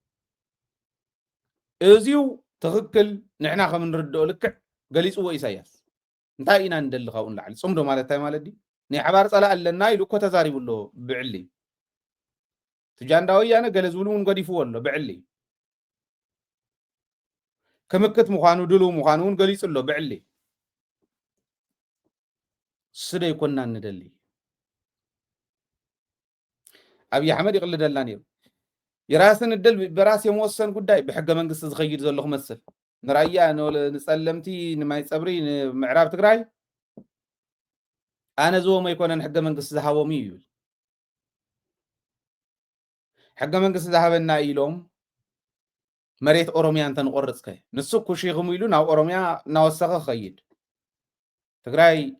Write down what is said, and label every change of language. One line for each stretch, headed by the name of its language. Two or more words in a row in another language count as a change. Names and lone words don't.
Tigrinya: እዚዩ ትኽክል ንሕና ከም ንርድኦ ልክዕ ገሊፅዎ ኢሳያስ እንታይ ኢና ንደሊ ካብኡ ንላዕሊ ጽምዶ ማለት እንታይ ማለት እዩ ናይ ሓባር ፀላእ ኣለና ኢሉ እኮ ተዛሪቡ ኣሎ ብዕሊ ትጃንዳ ወያነ ገለ ዝብሉ እውን ገዲፍዎ ኣሎ ብዕሊ ክምክት ምዃኑ ድልው ምዃኑ እውን ገሊጹ ኣሎ ብዕሊ ስደ ይኮንና ንደሊ ኣብይ ኣሕመድ ይቕልደልና ነይሩ
Amharic: የራስን እድል በራስ የመወሰን ጉዳይ
Tigrinya: ብሕገ መንግስቲ ዝኸይድ ዘሎ ክመስል ንራያ ንጸለምቲ ንማይ ፀብሪ ንምዕራብ ትግራይ ኣነ ዝቦሞ ኣይኮነን ሕገ መንግስቲ ዝሃቦም እዩ ይብል ሕገ መንግስቲ ዝሃበና ኢሎም መሬት ኦሮሚያ እንተ ንቆርፅከ ንሱ ኩሽኹም ኢሉ ናብ ኦሮሚያ እናወሰኸ ክኸይድ ትግራይ